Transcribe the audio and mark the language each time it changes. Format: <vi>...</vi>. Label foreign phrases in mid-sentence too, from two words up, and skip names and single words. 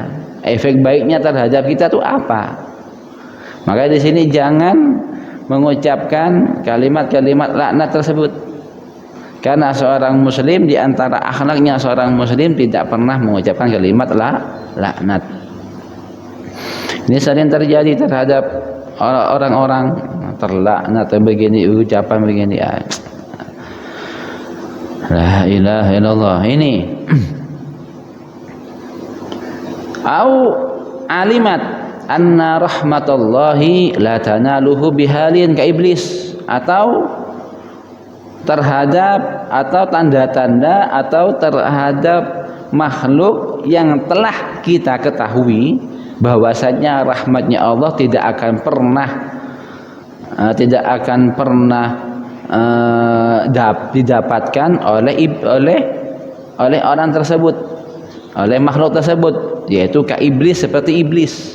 <id>Efek baiknya terhadap kita itu apa? Maka di sini jangan mengucapkan kalimat-kalimat laknat tersebut. Karena seorang muslim, di antara akhlaknya seorang muslim tidak pernah mengucapkan kalimat laknat. Ini sering terjadi terhadap orang-orang terlaknat begini, ucapan begini.</id> <ar>لا إله إلا الله. Ini أو علمت أن رحمة الله لا تناله بحال كإبليس,</ar> <id>atau terhadap, atau tanda-tanda, atau terhadap makhluk yang telah kita ketahui bahwasanya rahmatnya Allah tidak akan pernah didapatkan oleh orang tersebut, oleh makhluk tersebut, yaitu</id> <ar>كإبليس,</ar> <id>seperti iblis.</id>